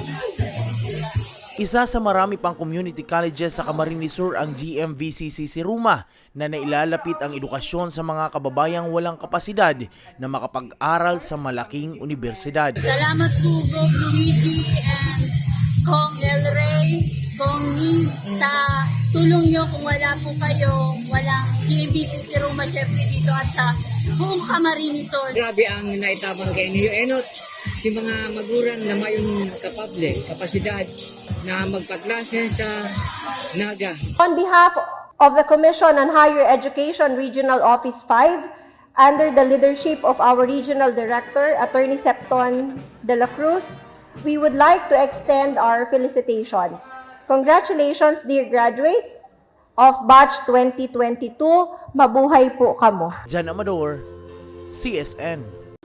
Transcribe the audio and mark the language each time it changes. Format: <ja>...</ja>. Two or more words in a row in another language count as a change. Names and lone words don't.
<tl>Isa sa marami pang community colleges sa Camarines Sur ang GMVCC Siruma na nailalapit ang edukasyon sa mga kababayang walang kapasidad na makapag-aral sa malaking universidad. Salamat po Bob Luigi and Kong El Rey, Kong Ni sa tulong nyo. Kung wala po kayo, walang GMVCC Siruma syempre dito at sa buong Camarines Sur.</tl> <bik>Grabe ang naitabang kay Niyo Enot, si mga maguran na mayroong kapasidad na magpaklase sa Naga.</bik> <en>On behalf of the Commission on Higher Education Regional Office 5, under the leadership of our Regional Director, Attorney Septon de la Cruz, we would like to extend our felicitations. Congratulations, dear graduates of Batch 2022.</en> <bik>Mabuhay po kamo. Jan Amador, CSN.</bik>